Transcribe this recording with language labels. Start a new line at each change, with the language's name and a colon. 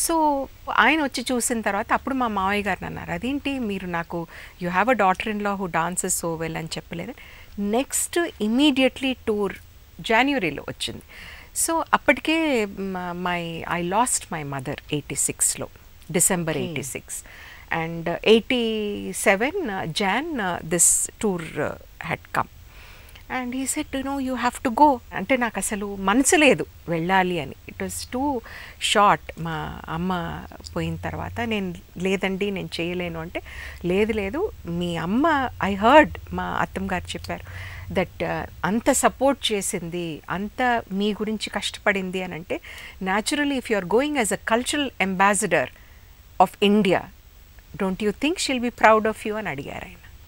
Telugu: So ఆయన వచ్చి చూసిన తర్వాత అప్పుడు మా మావయ్య గారు అన్నారు, అదేంటి మీరు నాకు
English: you have a daughter in law who dances so well
Telugu: అని చెప్పలేదు. నెక్స్ట్ ఇమీడియట్లీ టూర్ జనవరిలో వచ్చింది.
English: so
Telugu: అప్పటికే
English: I lost my mother 86లో, December 86. And 87 Jan this tour had come, and he said, you know, you have to go.
Telugu: అంటే నాకు అసలు మనసు లేదు వెళ్ళాలి అని.
English: It was too short.
Telugu: మా అమ్మ పోయిన తర్వాత నేను లేదండి నేను చేయలేను అంటే, లేదు మీ అమ్మ,
English: I heard
Telugu: మా అత్తమ్మ గారు చెప్పారు దట్ అంత సపోర్ట్ చేసింది, అంత మీ గురించి కష్టపడింది అని అంటే,
English: naturally if you are going as a cultural ambassador of India, don't you think she'll be proud of you
Telugu: అని అడిగారు ఆయన.